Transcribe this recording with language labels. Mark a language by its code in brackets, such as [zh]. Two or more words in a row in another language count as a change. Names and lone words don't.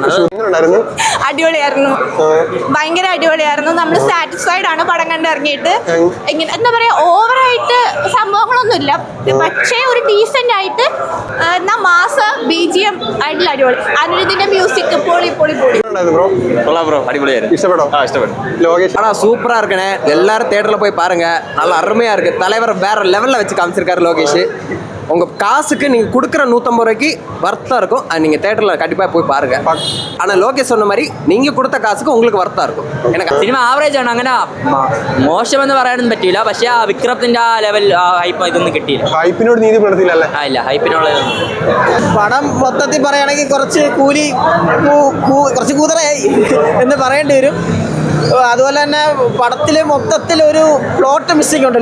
[ml] അടിപൊളിയായിരുന്നു, ഭയങ്കര അടിപൊളിയായിരുന്നു. നമ്മൾ സാറ്റിസ്ഫൈഡ് ആണ് പടം കണ്ടിറങ്ങിയിട്ട്. ഇങ്ങനെ എന്താ പറയാ, ഓവറായിട്ട് സംഭവങ്ങളൊന്നുമില്ല, പക്ഷേ ഒരു ഡീസെന്റ് ആയിട്ട് മാസ BGM ആയിട്ടുള്ള അടിപൊളി. അനിരുദ്ധിന്റെ മ്യൂസിക് പൊളി പൊളി പൊളി. [ta] ஆனா சூப்பரா இருக்குண்ணே, எல்லாரும் தியேட்டர்ல போய் பாருங்க, நல்ல அருமையா இருக்கு. தலைவர் வேற லெவல்ல வச்சு காமிச்சிருக்காரு லோகேஷ். உங்க காசுக்கு நீங்க கொடுக்குற 150 ரூபாய்க்கு வர்த்தா இருக்கும். நீங்க தியேட்டர்ல கண்டிப்பா போய் பாருங்க. ஆனா லோகேஷ் சொன்ன மாதிரி நீங்க கொடுத்த காசுக்கு உங்களுக்கு വർത്ഥാ இருக்கும். எனக்கு [ml] സിനിമ ആവറേജ് ആണ്, അങ്ങനെ മോശമെന്ന് പറയാനൊന്നും പറ്റില്ല. പക്ഷെ ആ വിക്രത്തിന്റെ ആ [en] level hype [ml] ഇതൊന്നും കിട്ടിയില്ല. ഹൈപ്പിനോട് നീതി പുലർത്തിയില്ലല്ലേ? ഇല്ല, ഹൈപ്പിനുള്ള പടം മൊത്തത്തിൽ പറയുകയാണെങ്കിൽ കുറച്ച് കുറച്ച് കൂതറയായി എന്ന് പറയേണ്ടി വരും. അതുപോലെ തന്നെ പടത്തിൽ മൊത്തത്തിൽ ഒരു [en] plot missing [ml] ഉണ്ട്.